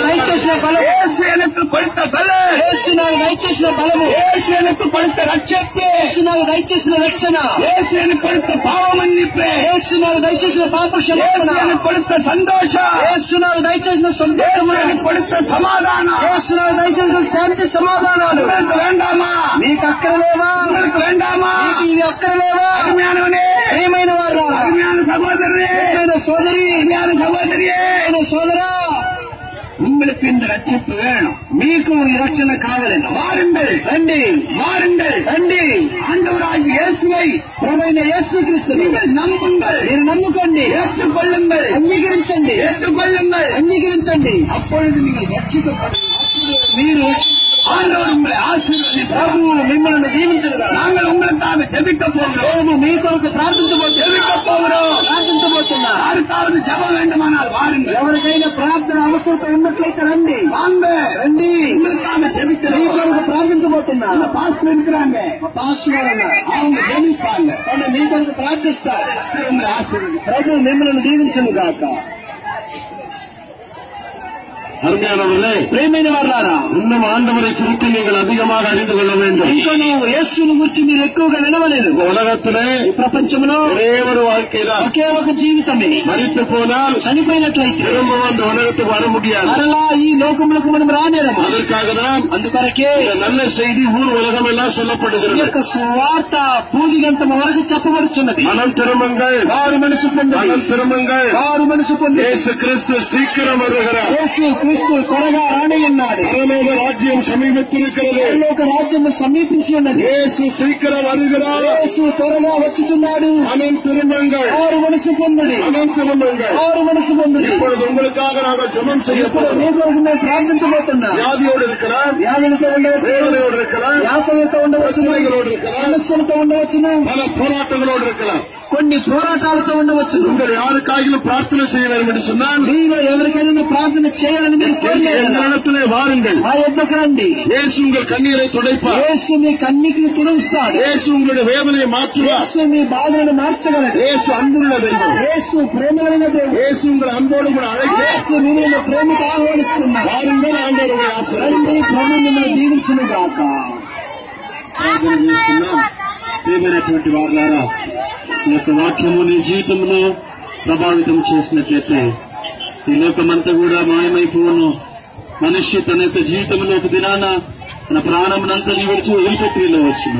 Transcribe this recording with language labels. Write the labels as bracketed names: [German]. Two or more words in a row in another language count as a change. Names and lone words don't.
[Telugu] దయచేసిన బలం, [Tamil] இயேசு எனக்கு கொடுத்த பலன், [Telugu] యేసు నాకు దయచేసిన బలము, [Tamil] இயேசு எனக்கு கொடுத்த ரட்சிப்பு, [Telugu] యేసు నాకు దయచేసిన రక్షణ, [Tamil] இயேசு எனக்கு கொடுத்த பாவ மன்னிப்பு, [Telugu] యేసు నాకు దయచేసిన పాప [Tamil] இயேசு [Telugu] క్షమాపణ, [Tamil] எனக்கு கொடுத்த சந்தோஷம், [Telugu] యేసు నాకు దయచేసిన [Tamil] இயேசு [Telugu] సంతోషము, [Tamil] எனக்கு கொடுத்த சமாதானம். [Telugu] యేసు నాకు దయచేసిన శాంతి సమాధానాలు. [Tamil] உங்களுக்கு வேண்டாமா? [Telugu] మీకు అక్కరలేవా? [Tamil] உங்களுக்கு வேண்டாமா? [Telugu] మీకు ఇవి అక్కరలేవా? [Tamil] அருமையானவனே, [Telugu] ప్రియమైన వారా, [Tamil] அருமையான சகோதரனே, [Telugu] ప్రియమైన సోదరి, [Tamil] அருமையான சகோதரியே, [Telugu] ప్రియమైన సోదరా, [Tamil] உங்களுக்கு இந்த ரட்சிப்பு வேணும். [Telugu] మీకు ఈ రక్షణ కావాలని [Tamil] வாருங்கள், [Telugu] రండి, [Tamil] வாருங்கள், [Telugu] రండి. [Tamil] ஆண்டவராகிய இயேசுவை [Telugu] ప్రభువైన యేసుక్రీస్తుని [Tamil] நீங்கள் நம்புங்கள், [Telugu] మీరు నమ్ముకోండి, [Tamil] ஏற்றுக்கொள்ளுங்கள், [Telugu] అంగీకరించండి, [Tamil] ஏற்றுக்கொள்ளுங்கள். [Telugu] అంగీకరించండి. [Tamil] அப்பொழுது நீங்கள் ரட்சிக்கப்படுவீர்கள். [Telugu] మీరు [Tamil] ஆண்டவர் உங்களை ஆசீர்வதிப்பார். [Telugu] ప్రభు మిమ్మల్ని దీవించగా [Tamil] நாங்கள் உங்களுக்காக ஜெபிக்க போகிறோம். [Telugu] మేము మీ కొరకు [Tamil] ஜெபிக்க போகிறோம். [Telugu] ప్రార్థించబోతున్నా. [Tamil] யாருக்காவது ஜெபம் வேண்டுமானால் வாருங்கள். [Telugu] ఎవరికైనా ప్రార్థన అవసరత ఉన్నట్లయితే రండి, [Tamil] வாங்க, [Telugu] రండి. [Tamil] உங்களுக்காக [Telugu] మీ [Tamil] ஜெபிக்கிறோம். [Telugu] కొరకు ప్రార్థించబోతున్నా. [Tamil] பாஸ்டர் இருக்கிறாங்க, [Telugu] పాస్టర్ గారు ఉన్నారు, [Tamil] அவங்க ஜெபிப்பாங்க. [Telugu] వాళ్ళు మీ కొరకు ప్రార్థిస్తారు. [Tamil] கர்த்தர் உங்களை ஆசீர்வதிப்பார். [Telugu] ప్రభు మిమ్మల్ని దీవించను గాక. [Tamil] அருமையானவர்களே, [Telugu] ప్రియమైన వారులారా, [Tamil] இன்னும் ஆண்டவரை குறித்து நீங்கள் அதிகமாக அறிந்து கொள்ள வேண்டும். [Telugu] ఇంకా యేసుని గురించి మీరు ఎక్కువగా వినవలేదు. [Tamil] உலகத்திலே [Telugu] ఈ ప్రపంచంలో [Tamil] ஒரே ஒரு வாழ்க்கையில [Telugu] ఒకే ఒక జీవితమే. [Tamil] மரித்து போனால் [Telugu] చనిపోయినట్లయితే [Tamil] திரும்ப அந்த உலகத்துக்கு வர முடியாது. [Telugu] మరలా ఈ లోకములకు మనం రానేరము. [Tamil] அதற்காக தான் [Telugu] అందుకొరకే [Tamil] இந்த நல்ல செய்தி ஊர் உலகம் எல்லாம் [Telugu] ఈ [Tamil] சொல்லப்படுகிறது. [Telugu] యొక్క సువార్త పూదిగంత వరకు చెప్పబడుచున్నది. [Tamil] மனம் திரும்புங்கள், [Telugu] వారు మనసు పొందండి, [Tamil] மனம் திரும்புங்கள். [Telugu] వారు మనసు పొంది. [Tamil] இயேசு கிறிஸ்து சீக்கிரம் வருகிறார். [Telugu] యేసు క్రీస్తు త్వరగా రానయ్యున్నాడు. [Tamil] பரலோக ராஜ்யம் சமீபத்திருக்கிறது. [Telugu] పరలోక రాజ్యము సమీపించి ఉన్నది. [Tamil] இயேசு சீக்கிரம் வருகிறார். [Telugu] యేసు త్వరగా వచ్చుచున్నాడు. [Tamil] மனம் திரும்புங்கள், [Telugu] వారు మనసు పొందుడి, [Tamil] மனம் திரும்புங்கள். [Telugu] వారు మనసు పొందుడి. [Tamil] இப்பொழுது உங்களுக்காக நாங்கள் ஜெபம் செய்ய [Telugu] ఇప్పుడు [Tamil] போகிறோம். [Telugu] మీ కొరకు మేము ప్రార్థించబోతున్నాం. [Tamil] வியாதியோடு இருக்கலாம், [Telugu] వ్యాధులతో ఉండవచ్చు, [Tamil] வேதனையோடு இருக்கலாம், [Telugu] యాతనతో ఉండవచ్చు, సమస్యలతో ఉండవచ్చును, [Tamil] பல போராட்டங்களோடு இருக்கலாம். [Telugu] కొన్ని పోరాటాలతో ఉండవచ్చును. [Tamil] உங்கள் யாருக்காகிலும் பிரார்த்தனை செய்ய வேண்டும் என்று சொன்னால் [Telugu] మీలో ఎవరికైనా ప్రార్థన చేయాలని మీరు కోరలేదు. [Tamil] இடத்திலே வாருங்கள். [Telugu] మా యొద్దకు రండి. [Tamil] இயேசு உங்கள் கண்ணீரை துடைப்பார். [Telugu] యేసు మీ కన్నీటిని తుడుస్తాడు. [Tamil] இயேசు உங்களுடைய வேதனையை மாற்றுவார். [Telugu] యేసు మీ బాధలను మార్చగలడు. இயேசு అన్నుల దైవం. యేసు ప్రేమలైన దేవుడు. [Tamil] இயேசு உங்கள் அன்போடு கூட அழைத்து [Telugu] యేసు మిమ్మల్ని ప్రేమకు ఆహ్వానిస్తున్నాడు. [Tamil] வாருங்கள், ஆண்டவர் உங்களை ஆசீர்வதிப்பார். [Telugu] రండి, ప్రభు మిమ్మల్ని దీవించును గాక. ప్రార్థన చేస్తున్నాం. ప్రియమైనటువంటి వారులారా, ఈ యొక్క వాక్యము నీ జీవితంలో ప్రభావితం చేసినట్లయితే ఈ లోకమంతా కూడా మాయమైపోను. మనిషి తన యొక్క జీవితంలో ఒక దినాన తన ప్రాణమునంతా విడిచి వదిలిపెట్టి వెళ్ళవచ్చును.